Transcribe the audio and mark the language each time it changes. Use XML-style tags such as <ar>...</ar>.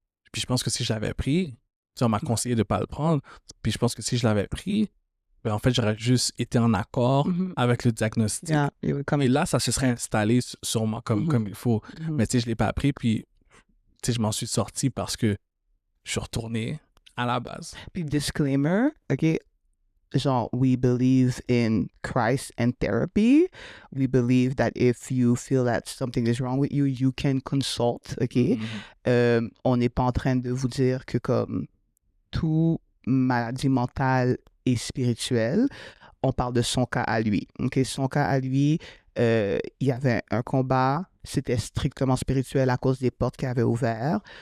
<fr>Puis je pense que si je l'avais pris, tu sais, on m'a conseillé de ne pas le prendre. Puis je pense que si je l'avais pris, ben en fait, j'aurais juste été en accord avec le diagnostic. Yeah, Et là, ça se serait installé sur moi comme il faut. Mais tu sais, je ne l'ai pas pris, puis tu sais, je m'en suis sorti parce que je suis retourné à la base.</fr> <en>Puis disclaimer, OK, genre, we believe in Christ and therapy. We believe that if you feel that something is wrong with you, you can consult, OK?</en> <fr>On n'est pas en train de vous dire que comme toute maladie mentale et spirituelle, on parle de son cas à lui. OK? Son cas à lui, il y avait un combat, c'était strictement spirituel à cause des portes qu'il avait ouvertes.</fr>